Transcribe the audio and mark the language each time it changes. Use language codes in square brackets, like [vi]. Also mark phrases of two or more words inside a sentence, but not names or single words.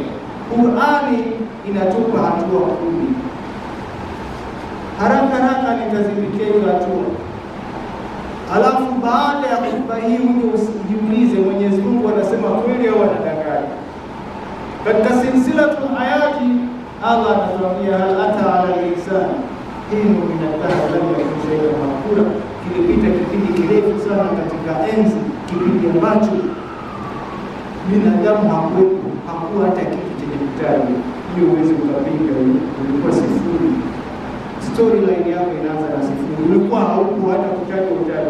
[sw] Qur'ani inatupa hatua 10. Haraka nitazipitia hizo hatua. Alafu baada ya khutba hii ujiulize, Mwenyezi Mungu anasema kweli au anadanganya? Katika [ar] سلسلة الحياة [sw] Allah anatuambia [ar] هل أتى على الإنسان حين من الدهر لم يكن شيئا مذكورا. [sw] Kilipita kipindi kirefu sana katika enzi, kipindi ambacho binadamu hakuwa hata kitu chenye kutaji ili uweze ukapinga. Ulikuwa sifuri. Storyline yako inaanza na sifuri. Ulikuwa hauko hata kutaja utaji.